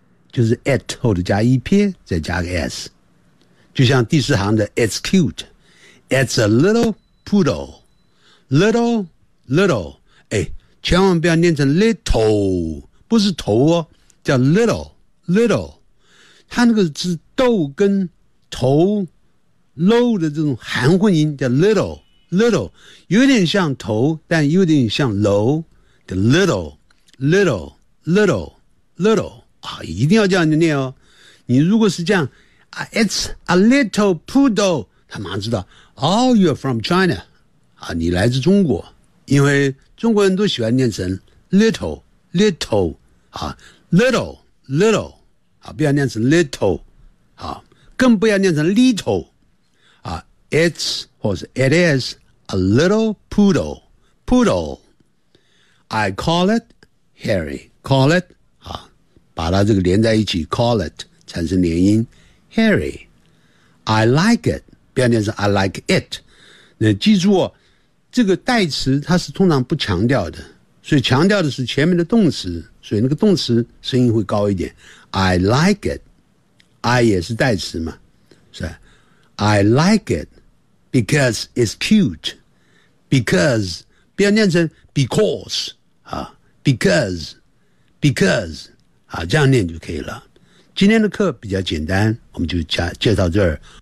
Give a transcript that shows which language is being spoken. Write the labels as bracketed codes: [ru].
[zh] 就是 it 后头加 ep 再加个 s， 就像第四行的 it's cute， it's a little poodle， little， 哎，千万不要念成 little， 不是头哦，叫 little， 它那个是豆跟头 low 的这种含混音，叫 little， 有点像头，但有点像 low， 叫 little。啊，一定要这样念哦！你如果是这样 ， [en] It's a little poodle， [zh] 他马上知道。 [en] Oh, you're from China， [zh] 啊，你来自中国，因为中国人都喜欢念成 little， 啊，不要念成 little， 啊，更不要念成 little， 啊 ，It's 或者 [en] It is a little poodle， I call it Harry， [zh] call it。把它这个连在一起 call it 产生连音 Harry [en] I like it [zh] 表面上 I like it 那记住哦，这个代词它是通常不强调的，所以强调的是前面的动词，所以那个动词声音会高一点。 [en] I like it [zh] I 也是代词嘛，是吧？ [en] I like it because it's cute because [zh] 表面上 [en] because、啊、because啊，这样念就可以了。 [zh] 今天的课比较简单，我们就介绍这儿。